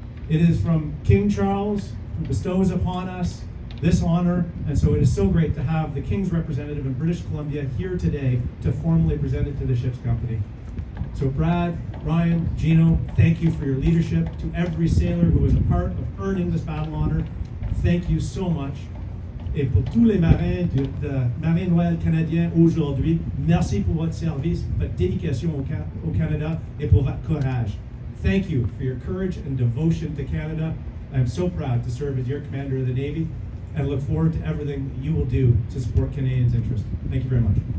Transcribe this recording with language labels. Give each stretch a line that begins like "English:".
English: It is from King Charles, who bestows upon us this honor, and so it is so great to have the King's representative in British Columbia here today to formally present it to the ship's company. So Brad, Ryan, Gino, thank you for your leadership. To every sailor who was a part of earning this battle honor, thank you so much.
French: Et pour tous les marins de Marine Royale Canadien aujourd'hui, merci pour votre service, votre dédication au Canada, et pour votre courage.
English: Thank you for your courage and devotion to Canada. I'm so proud to serve as your Commander of the Navy, and look forward to everything that you will do to support Canadians' interests. Thank you very much.